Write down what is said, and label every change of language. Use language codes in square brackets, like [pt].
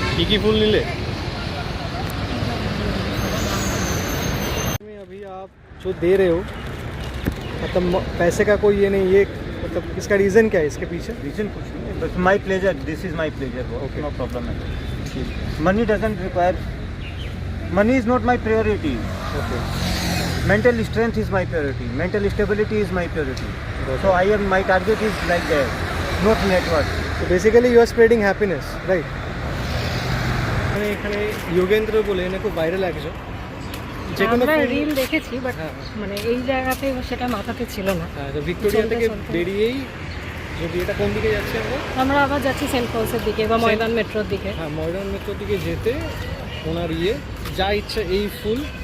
[hi] কি फूल नीले अभी आप जो दे रहे हो, मतलब पैसे का कोई ये नहीं, ये मतलब इसका रीज़न क्या है इसके पीछे? [en] reason [hi] कुछ नहीं है, बस [en] My pleasure, this is my pleasure, Okay. No problem है। Money doesn't require, money is not my priority, okay, mental strength is my priority, mental stability is my priority, so I am, my target is like that, not net worth. so basically you are spreading happiness, right? [bn] মানে এখানে যোগেন্দ্র বলে এনে খুব viral একজন, যে কোনো আমরা reel দেখেছি, বাট হ্যাঁ। মানে এই জায়গাতে সেটা মাথাতে ছিল না। ভিক্টোরিয়া থেকে চলতে চলতে। বেরিয়েই, যদি এটা কোন দিকে যাচ্ছে আমরা? আমরা আবার যাচ্ছি সেন্ট পলসের দিকে বা ময়দান মেট্রোর দিকে। হ্যাঁ, ময়দান মেট্রোর দিকে যেতে ওনার যা ইচ্ছা এই ফুল,